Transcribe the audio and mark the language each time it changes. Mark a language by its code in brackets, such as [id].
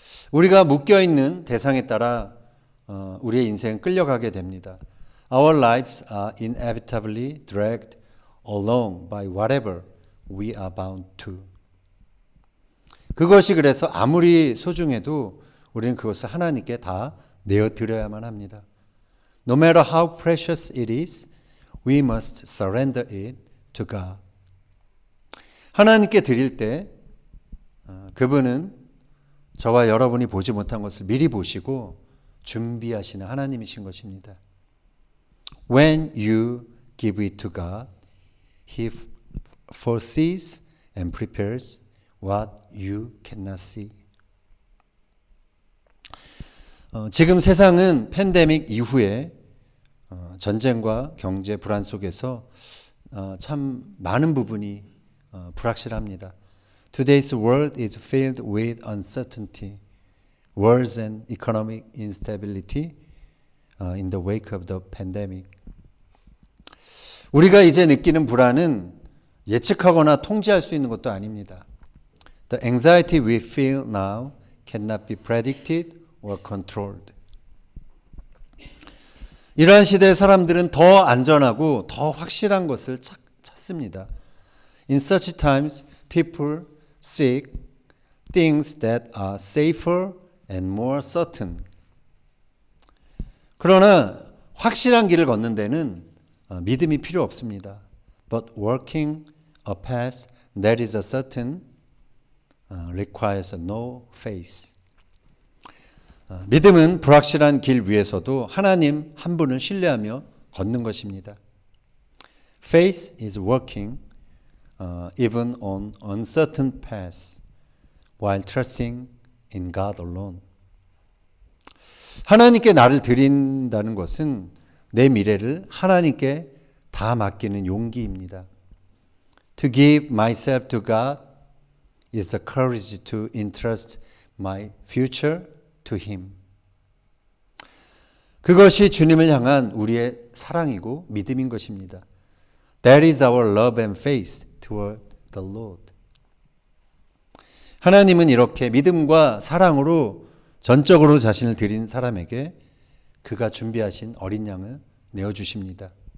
[ko] 우리가 묶여있는 대상에 따라 우리의 인생은 끌려가게 됩니다. [en] Our lives are inevitably dragged along by whatever we are bound to. [ko] 그것이 그래서 아무리 소중해도 우리는 그것을 하나님께 다 내어드려야만 합니다. [en] No matter how precious it is, we must surrender it to God. [ko] 하나님께 드릴 때 그분은 저와 여러분이 보지 못한 것을 미리 보시고 준비하시는 하나님이신 것입니다. [en] When you give it to God, He foresees and prepares what you cannot see. [ko] 지금 세상은 팬데믹 이후에 전쟁과 경제 불안 속에서 참 많은 부분이 불확실합니다. [en] Today's world is filled with uncertainty, wars and economic instability in the wake of the pandemic. [ko] 우리가 이제 느끼는 불안은 예측하거나 통제할 수 있는 것도 아닙니다. [en] The anxiety we feel now cannot be predicted or controlled. [ko] 이러한 시대의 사람들은 더 안전하고 더 확실한 것을 찾습니다. [en] In such times, people seek things that are safer and more certain. [ko] 그러나 확실한 길을 걷는 데는 믿음이 필요 없습니다. [en] But walking a path that is certain requires no faith. [ko] 믿음은 불확실한 길 위에서도 하나님 한 분을 신뢰하며 걷는 것입니다. [en] Faith is working even on uncertain paths while trusting in God alone. [ko] 하나님께 나를 드린다는 것은 내 미래를 하나님께 다 맡기는 용기입니다. [en] To give myself to God is the courage to entrust my future to Him. [ko] 그것이 주님을 향한 우리의 사랑이고 믿음인 것입니다. [en] That is our love and faith toward the Lord. [ko] 하나님은 이렇게 믿음과 사랑으로 전적으로 자신을 드린 사람에게 그가 준비하신 어린 양을 내어주십니다.